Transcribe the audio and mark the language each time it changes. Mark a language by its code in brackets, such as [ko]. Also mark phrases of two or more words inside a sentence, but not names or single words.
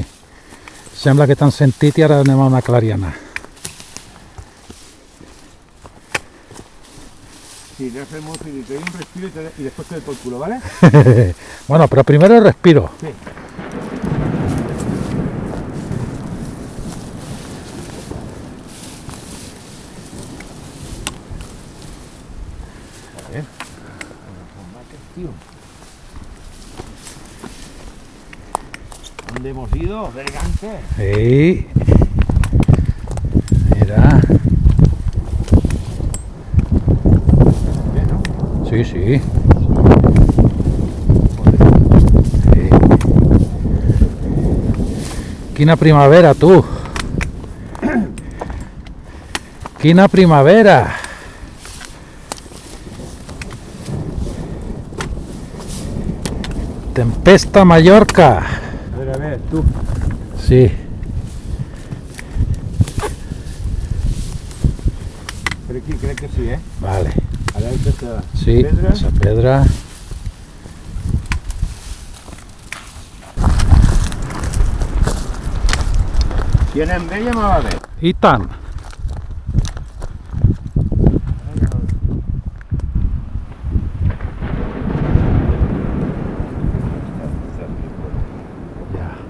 [ca] Sembla que t'han sentit i ara anem a una clariana. [es] Sí, le hacemos te doy un respiro y después te doy por culo, ¿vale? Bueno, pero primero respiro. Sí. A ver. Tío. ¿Dónde hemos ido? Elegante. Sí. Mira. Sí, sí. [ca] Sí. Quina primavera, tu. Quina primavera. Tempesta Mallorca. [es] A ver, tú. Sí. Pero aquí creo que sí, ¿eh? Vale. A la esta Sí, pedra. esa pedra. [ca] Si anem bé ja me va bé. I tant. Ja.